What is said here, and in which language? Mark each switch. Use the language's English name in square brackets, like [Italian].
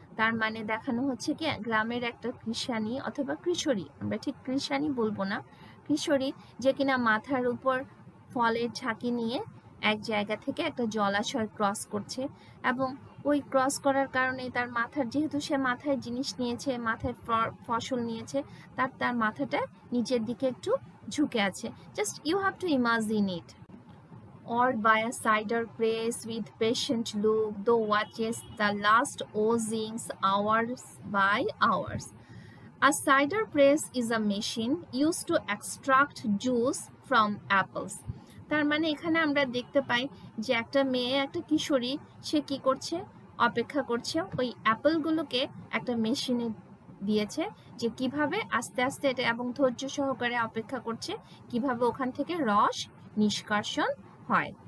[Bangla] তার মানে দেখানো হচ্ছে কি, গ্রামের একটা কৃষানী অথবা কিশোরী, আমরা ঠিক কৃষানী বলবো না, কিশোরী, যে কিনা মাথার উপর ফলের ঝাঁকি নিয়ে এক জায়গা থেকে একটা জলাশয় ক্রস করছে, এবং ওই ক্রস করার কারণে তার মাথার, যেহেতু সে মাথায় জিনিস নিয়েছে, মাথায় ফসল নিয়েছে, তার মাথাটা নিচের দিকে একটু ঝুঁকে আছে। [English] Just you have to imagine it. Or by a cider press with patient look, thou watchest the last oozings hours by hours. A cider press is a machine used to extract juice from apples. [Bangla] তার মানে এখানে আমরা দেখতে পাই যে একটা মেয়ে, একটা কিশোরী, সে কি করছে, অপেক্ষা করছে ওই অ্যাপেলগুলোকে একটা মেশিনে দিয়েছে, যে কিভাবে আস্তে আস্তে এটা, এবং ধৈর্য সহকারে অপেক্ষা করছে কিভাবে ওখান থেকে রস নিষ্কাশন হয়।